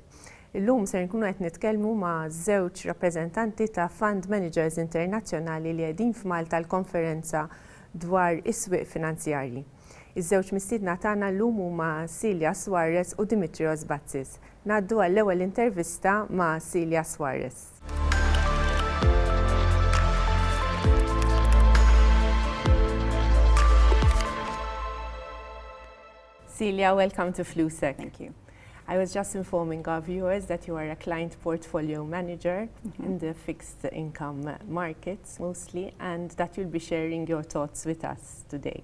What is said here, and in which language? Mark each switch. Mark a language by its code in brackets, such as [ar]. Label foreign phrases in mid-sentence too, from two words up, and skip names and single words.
[mt] Illum ser nkunu qed nitkellmu ma' żewġ rappreżentanti ta' [en] Fund Managers [mt] Internazzjonali li qegħdin f'Malta l-konferenza dwar is-swieq finanzjarji. Iż-żewġ mistiedna tagħna llum huma Celia Soares u Dimitrios Batsis. Ngħaddu għall-ewwel intervista ma' Celia Soares. [en] Celia, welcome to Flusek. Thank you. I was just informing our viewers that you are a client portfolio manager in the fixed income markets mostly, and that you'll be sharing your thoughts with us today.